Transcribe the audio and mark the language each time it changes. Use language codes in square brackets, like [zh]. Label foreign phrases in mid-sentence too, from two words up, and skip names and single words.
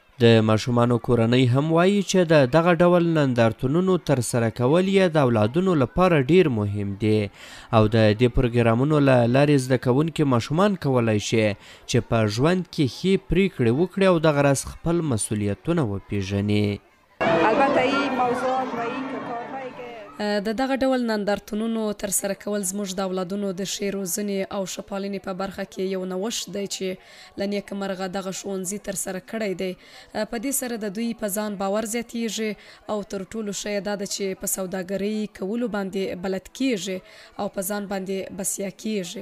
[ps] د ماشومانو کورنۍ هم وایي چې د دغه ډول نندارتونونو ترسره کول یې د اولادونو لپاره ډیر مهم دي او د دې پروګرامونو له لارې زده کوونکي ماشومان کولی شي چې په ژوند کې ښې پریکړې وکړي او دغه راز خپل مسؤلیتونه وپیژني. [fa] البته این موضوعات و این [ps] د دغه ډول نندارتونونو ترسره کول زموږ د اولادونو د ښې روزنې او ښه پالنې په برخه کې یو نوښت دی چې له نیکه مرغه دغه ښوونځي ترسره کړی دی. په دې سره د دوی په ځان باور زیاتیږي او تر ټولو ښه یې دا ده چې په سوداګرۍ کولو باندې بلد کیږي او په ځان باندې بسیا کیږي.